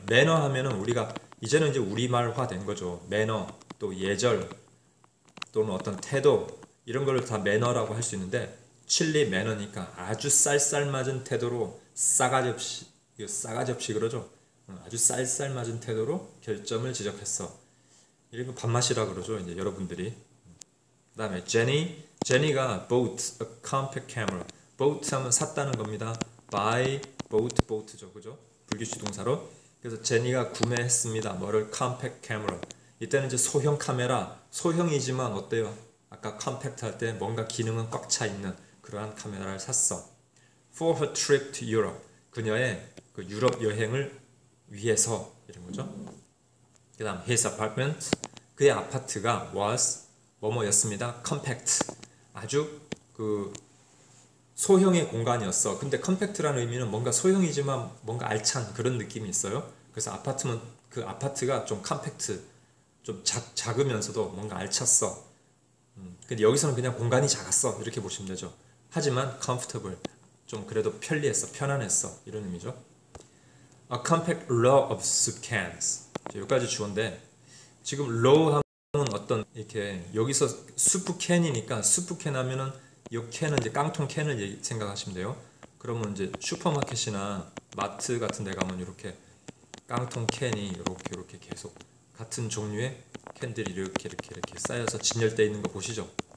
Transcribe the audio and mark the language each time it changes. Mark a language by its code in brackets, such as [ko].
[ko] 매너 하면은 우리가 이제는 이제 우리말화 된 거죠. 매너 또 예절 또는 어떤 태도 이런 거를 다 매너라고 할 수 있는데 [en] chilly manner [ko] 니까 아주 쌀쌀맞은 태도로 싸가지 없이 그러죠. 아주 쌀쌀맞은 태도로 결점을 지적했어. 이런 거 밥맛이라 그러죠. 이제 여러분들이. [en] 그 다음에 [ko] 제니가 [en] bought a compact camera. [ko] bought 하면 샀다는 겁니다. buy, boat죠. 그죠? 불규칙 동사로. 그래서 제니가 구매했습니다. 뭐를? [en] compact camera. [ko] 이때는 이제 소형 카메라. 소형이지만 어때요? 아까 compact 할 때 뭔가 기능은 꽉 차 있는 그러한 카메라를 샀어. [en] For her trip to Europe. [ko] 그녀의 그 유럽 여행을 위해서 이런 거죠. 그 다음 [en] his apartment. [ko] 그의 아파트가 was 뭐뭐였습니다. [en] compact. [ko] 아주 그 소형의 공간이었어. 근데 compact라는 의미는 뭔가 소형이지만 뭔가 알찬 그런 느낌이 있어요. 그래서 그 아파트가 좀 compact, 좀 작으면서도 뭔가 알찼어. 근데 여기서는 그냥 공간이 작았어. 이렇게 보시면 되죠. 하지만 comfortable, 좀 그래도 편리했어, 편안했어. 이런 의미죠. [en] A compact row of soup cans. [ko] 여기까지 주어인데 지금 row 하면 어떤 이렇게 여기서 수프 캔이니까 수프 캔 하면은 이 캔은 이제 깡통 캔을 생각하시면 돼요. 그러면 이제 슈퍼마켓이나 마트 같은 데 가면 이렇게 깡통 캔이 이렇게 계속 같은 종류의 캔들이 이렇게 쌓여서 진열되어 있는 거 보시죠.